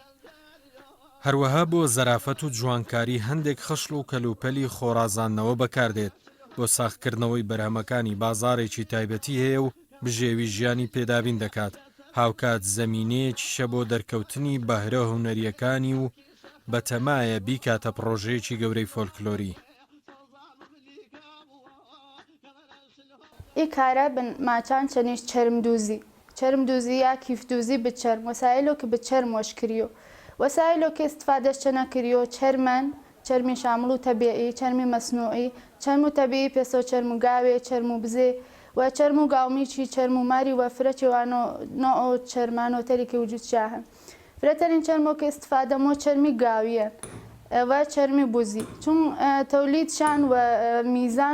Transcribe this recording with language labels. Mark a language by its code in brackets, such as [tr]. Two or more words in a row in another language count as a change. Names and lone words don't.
[ckb] هەروەها بۆ زەرافەت و جوانکاری هەندێک خەشڵ و کەلوپەلی خۆڕازاندنەوە بەکاردێت بۆ ساختکردنەوەی بەرهەمەکانی بازارێکی تایبەتی هەیە و بژێوی ژیانی پێدابین دەکات. هاوکات زەمینەیەکیشە بۆ دەرکەوتنی بەهرە هونەریەکانی و بەتەمایە بیکاتە پرۆژەیەکی گەورەی فۆلکلۆری. [hac] ای کارە ماچان چەنیش چەرم دوزی یا کیف دوزی بچەرم وەسایلۆ کە بچەرم وەش کریۆ وەسایلۆ کە استفادەش چەنە کریۆ چەرمی شامل و تەبیعی چەرمی مەسنوعی چەرم و تەبیعی پێسە و چەرم و گاوێ چەرم و بزێ و چەرم و گاومیچی چەرم و ماری و فرەچی وانۆ نۆ چەرمانۆ تەریکە وجود شاهن فرەتەرین چەرمۆ کە استفادەمۆ چەرمی گاویە و چەرمی بوزی چون تەولیدشان و میزان